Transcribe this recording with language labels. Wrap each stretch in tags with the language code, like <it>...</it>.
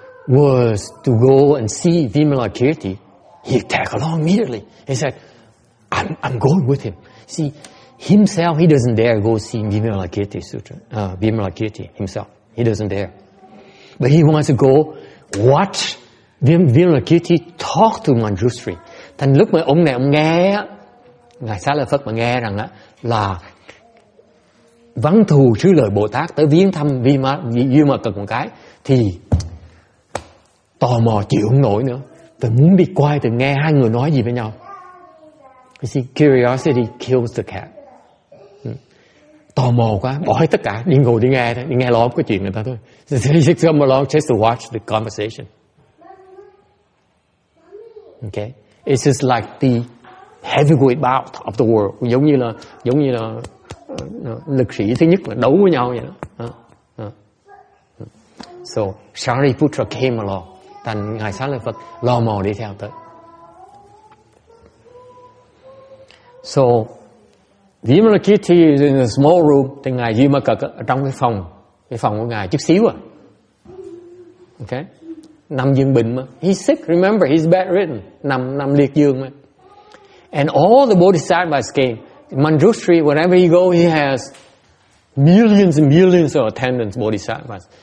<en>was to go and see Vimalakirti, he'd tag along immediately. He said, I'm going with him. See, himself, he doesn't dare go see Vimalakirti Sutra, Vimalakirti himself. He doesn't dare. But he wants to go watch Vimalakirti talk to Manjushri.</en> <vi>Thành lúc mà ông này ông nghe, Ngài Xá Lợi Phất mà nghe rằng là Văn Thù Sư Lợi Bồ Tát tới viếng thăm Vimalakirti một cái, thì tò mò chịu không nổi nữa, tôi muốn đi quay tôi nghe hai người nói gì với nhau.</vi> <en>You see, curiosity kills the cat.</en> <vi>Tò mò quá, bỏ hết tất cả, đi ngồi đi nghe thôi, đi nghe lo cái chuyện người ta thôi.</vi> <en>So he come along just to watch the conversation.</en> <vi>Okay,</vi> <en>it's just like the heavyweight bout of the world,</en> <vi>giống như là lực sĩ thứ nhất là đấu với nhau vậy đó.</vi> <en>So Shariputra came along.</en> <vi>Thành Ngài Xá Lợi Phật lo mò đi theo tới.</vi> <en>So Vimalakirti is in a small room.</en> <vi>Thì Ngài Vimalakirti ở trong cái phòng của Ngài chút xíu à. Okay, nằm giường bệnh mà.</vi> <en>He's sick, remember, he's bedridden,</en> <vi>nằm liệt giường mà.</vi> <en>And all the bodhisattvas came. Manjushri, wherever he go, he has millions and millions of attendants, bodhisattvas.</en>